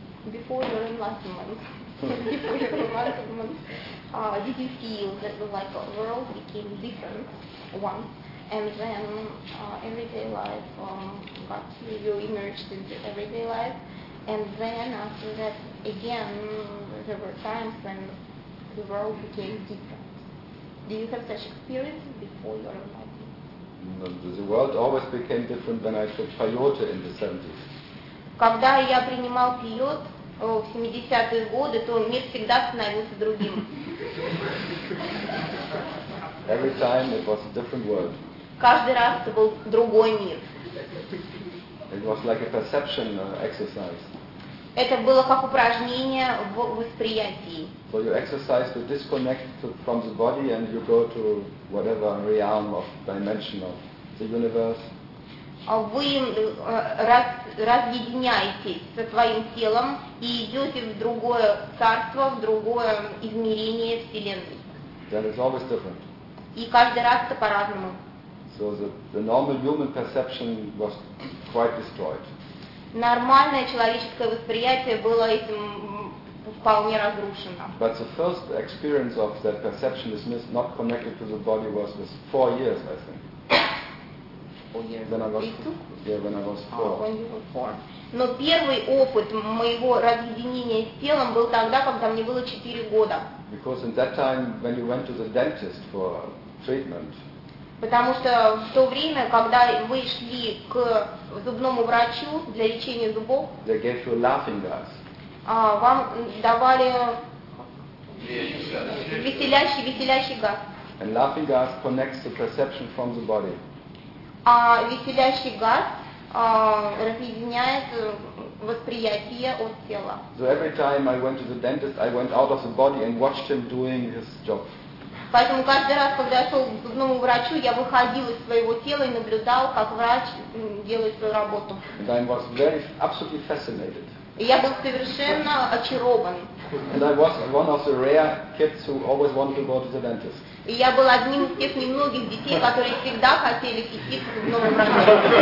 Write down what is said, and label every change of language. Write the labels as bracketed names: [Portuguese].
[English] Before your enlightenment, did you feel that the world became different once, and then everyday life got to you, emerged into everyday life, and then after that, again, there were times when the world became different. Do you have such experiences before your enlightenment? The world always became different when I took peyote in the 70s. [Russian] Когда я принимал пиот в 70-е годы, то мир всегда становился другим. [English] Every time it was a different world. [Russian] Каждый раз это был другой мир. [English] It was like a perception exercise. [Russian] Это было как упражнение в восприятии. [English] So you exercise to disconnect from the body and you go to whatever realm of dimension of the universe. [Russian] Вы разъединяетесь со своим телом и идете в другое царство, в другое измерение Вселенной. [English] That is always different. [Russian] И каждый раз это по-разному. [English] So the normal human perception was quite destroyed. [Russian] Нормальное человеческое восприятие было этим вполне разрушено. [English] But the first experience of that perception is not connected to the body was with 4 years, I think. [Russian] Но первый опыт моего разъединения с телом был тогда, когда мне было 4 года. [English] Because in that time, when you went to the dentist for treatment. [Russian] Потому что в то время, когда вы шли к зубному врачу для лечения зубов, [English] they gave you laughing gas. [Russian] Вам давали веселящий газ. [English] And laughing gas connects the perception from the body. [Russian] А веселящий газ разъединяет восприятие от тела. [English] So every time I went to the dentist, I went out of the body and watched him doing his job. [Russian] Поэтому каждый раз, когда я шел к зубному врачу, я выходил из своего тела и наблюдал, как врач делает свою работу. [English] And I was very, absolutely fascinated. [Russian] И я был совершенно очарован. [English] And I was one of the rare kids who always wanted to go to the dentist. [Russian] И я был одним из тех немногих детей, которые всегда хотели идти к зубному врачу.